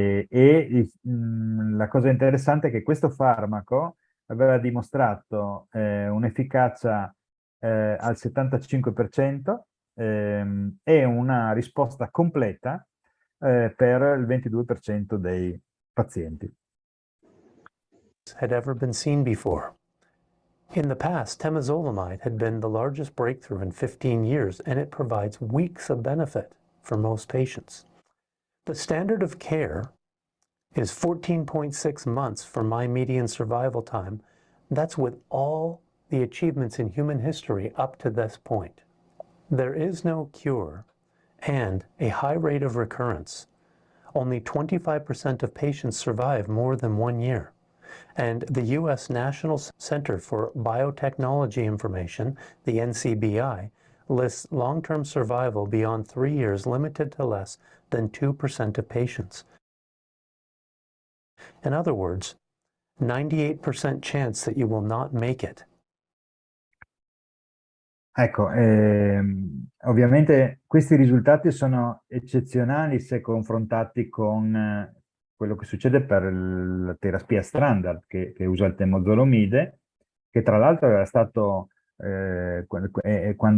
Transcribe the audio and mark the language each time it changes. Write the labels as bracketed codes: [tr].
[it] La cosa interessante è che questo farmaco aveva dimostrato un'efficacia al 75% e una risposta completa per il 22% dei pazienti. [en] Had ever been seen before. In the past, temozolomide had been the largest breakthrough in 15 years, and it provides weeks of benefit for most patients. The standard of care is 14.6 months for my median survival time. That's with all the achievements in human history up to this point. There is no cure and a high rate of recurrence. Only 25% of patients survive more than 1 year. And the U.S. National Center for Biotechnology Information, the NCBI, lists long-term survival beyond 3 years limited to less than 2% of patients. In other words, 98% chance that you will not make it. [it] Ecco, ovviamente questi risultati sono eccezionali se confrontati con quello che succede per la terapia standard che usa il temozolomide, che tra l'altro era stato, quando è